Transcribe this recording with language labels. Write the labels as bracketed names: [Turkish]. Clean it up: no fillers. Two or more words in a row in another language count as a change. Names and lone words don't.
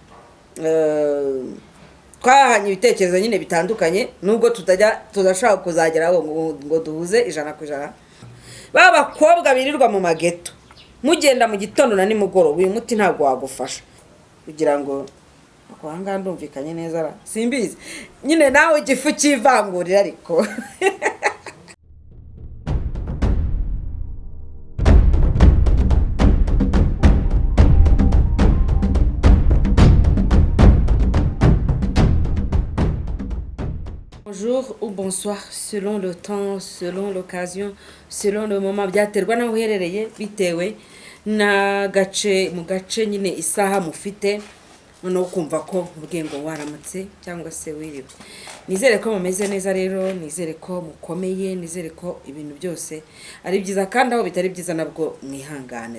[Kinyarwanda] Twahanye ibitekerezo nyine bitandukanye, nubwo tudashaka kuzageraho ngo duhuze 100%. Bakobwa birirwa mu mageto mugenda mu gitondo na nimugoroba, uyu muti ntabwo wagufasha kugira ngo akwanga ndumvikanye neza simbizi nyine nawe igifu kivangurira ariko [French] Bonjour ou bonsoir selon le temps, selon l'occasion, selon le moment. [Kinyarwanda] Byaterwa naho uherereye bitewe na gace mu gace nyine isaha mufite no kumva ko ubwengo waramutse cyangwa se wiriwe. Nizere ko mumeze neza rero, nizere ko mukomeye, nizere ko ibintu byose ari byiza kandi aho bitari byiza nabwo mwihangane.